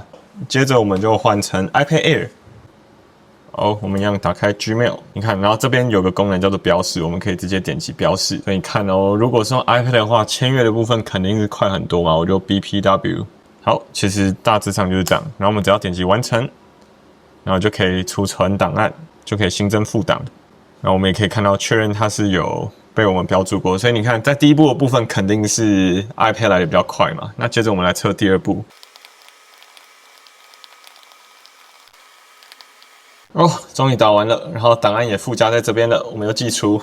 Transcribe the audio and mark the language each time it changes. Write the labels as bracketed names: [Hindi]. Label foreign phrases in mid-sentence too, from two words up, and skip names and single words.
[Chinese] 接着我們就換成 iPad Air。好，我們一樣打開 Gmail， 你看，然後這邊有個功能叫做標示，我們可以直接點擊標示。所以你看哦，如果是用 iPad 的話，簽閱的部分肯定是快很多嘛，我就 BPW。好，其實大致上就是這樣。然後我們只要點擊完成，然後就可以儲存檔案，就可以新增副檔。然後我們也可以看到確認它是有被我們標注過，所以你看，在第一步的部分肯定是 iPad 來的比較快嘛。那接着我們來測第二步。哦，終於打完了，然後檔案也附加在這邊了，我們又寄出。